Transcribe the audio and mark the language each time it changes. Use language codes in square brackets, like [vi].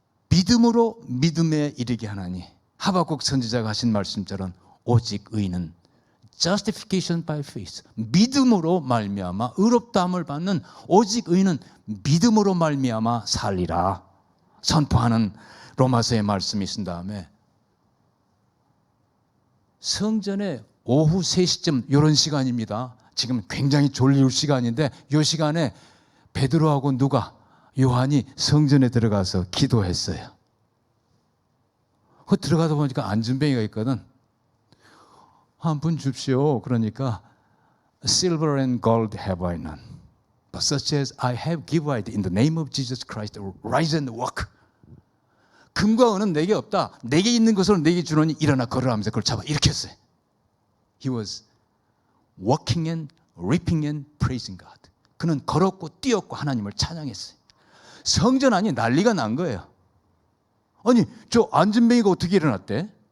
[ko] 믿음으로 믿음에 이르게 하나니. 하박국 선지자가 하신 말씀처럼 오직 의인은 [en] justification by faith, [ko] 믿음으로 말미암아 의롭다함을 받는 오직 의인은 믿음으로 말미암아 살리라 선포하는 로마서의 말씀이 있은 다음에 성전에 오후 3시쯤 이런 시간입니다. 지금 굉장히 졸릴 시간인데 이 시간에 베드로하고 누가 요한이 성전에 들어가서 기도했어요. 그 들어가다 보니까 안전뱅이가 있거든. 한 푼 줍시오. 그러니까 [en] Silver and gold have I none, but such as I have give I in the name of Jesus Christ, rise and walk. [ko] 금과 은은 내게 없다. 내게 있는 것으로 내게 주노니 일어나 걸으라 하면서 그걸 잡아 일으켰어요. [en] He was walking and reaping and praising God. [ko] 그는 걸었고 뛰었고 하나님을 찬양했어요. 성전 안이 난리가 난 거예요. 아니 저 안전뱅이가 어떻게 일어났대?